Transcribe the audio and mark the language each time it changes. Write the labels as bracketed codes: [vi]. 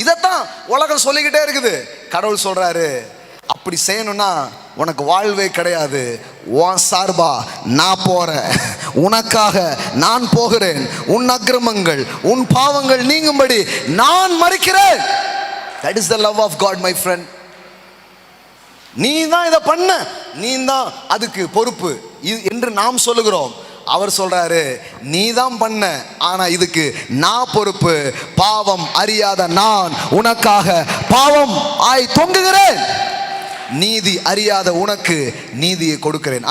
[ta] இதைத்தான் உலகம் சொல்லிக்கிட்டே இருக்குது. கடவுள் சொல்றாரு, அப்படி செய்யணும்னா உனக்கு வாழ்வே கிடையாது. உன் சார்பா நான் போறேன், உனக்காக நான் போகிறேன். உன் அக்கிரமங்கள் உன் பாவங்கள் நீங்கும்படி நான் மரிக்கிறேன். [en] That is the love of God, my friend. [ta] நீ தான் இதை பண்ண, நீ தான் அதுக்கு பொறுப்பு என்று நாம் சொல்லுகிறோம். அவர் சொல்றாரு, நீ தான் பண்ண, ஆனா இதுக்கு நான் பொறுப்பு. பாவம் அறியாத நான் உனக்காக பாவம் ஆய் தொங்குகிறேன், நீதி அறியாத உனக்கு நீதியை கொடுக்கிறேன்.